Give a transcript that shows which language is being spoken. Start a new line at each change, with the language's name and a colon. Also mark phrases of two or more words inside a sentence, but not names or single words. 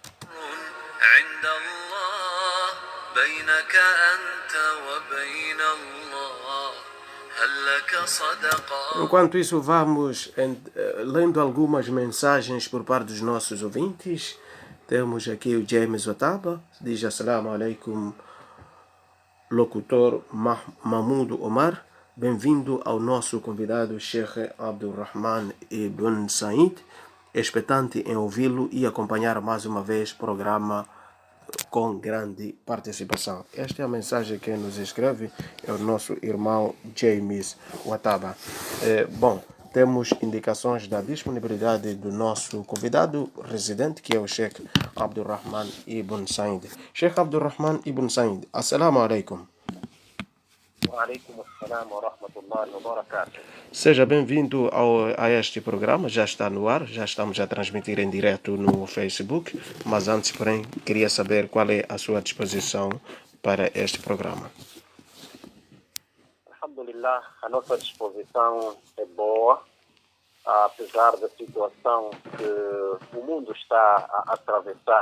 Portuguese: Enquanto isso, vamos lendo algumas mensagens por parte dos nossos ouvintes. Temos aqui o James Otaba, diz
Arabic: السلام عليكم,
Portuguese: locutor Mahmoud Omar. Bem-vindo ao nosso convidado Sheikh Abdurrahman Ibn Said, expectante em ouvi-lo e acompanhar mais uma vez o programa com grande participação. Esta é a mensagem que nos escreve, é o nosso irmão James Wataba. Bom, temos indicações da disponibilidade do nosso convidado residente, que é o Sheikh Abdurrahman Ibn Said. Sheikh Abdurrahman Ibn Said,
Arabic: السلام عليكم.
Portuguese: Seja bem-vindo a este programa, já está no ar, já estamos a transmitir em direto no Facebook, mas antes, porém, queria saber qual é a sua disposição para este programa. Alhamdulillah, a nossa disposição é boa, apesar da situação que o mundo está a atravessar.